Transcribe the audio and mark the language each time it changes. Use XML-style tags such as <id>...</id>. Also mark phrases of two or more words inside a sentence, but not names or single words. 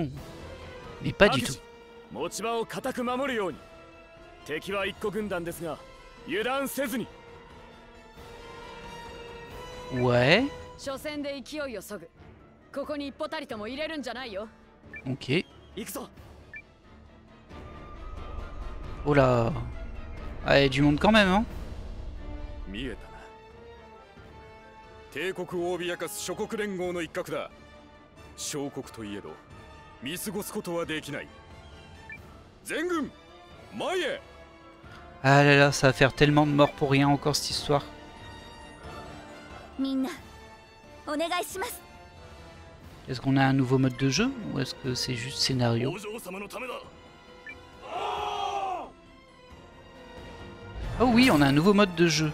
<fr>Mais pas du tout. Ouais. Ok. Oh là. Ah, il y a du monde quand même, hein.</fr> <ja>帝国を脅かす諸国連合の一角だ。小国といえど見過ごすことはできない。全軍前へ。</ja> <fr>Ah là là, ça va faire tellement de morts pour rien encore cette histoire. Est-ce qu'on a un nouveau mode de jeu ou est-ce que c'est juste scénario? Oh oui, on a un nouveau mode de jeu.</fr>